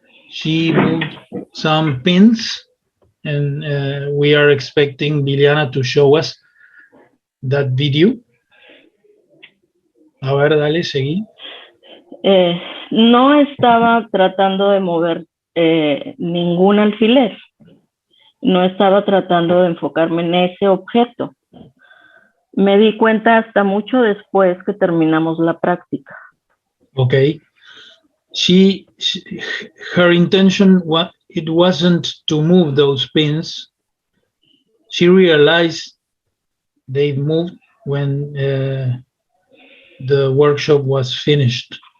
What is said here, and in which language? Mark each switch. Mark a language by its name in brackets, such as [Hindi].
[English] She moved some pins, and we are expecting Liliana to show us that video. [Spanish] A ver, dale, seguí. No estaba tratando de mover ningún alfiler. No estaba tratando de enfocarme en ese objeto. Me di cuenta hasta mucho después que terminamos la práctica. [English] Okay. Her intention it wasn't to move those pins. She realized they moved when the workshop was finished.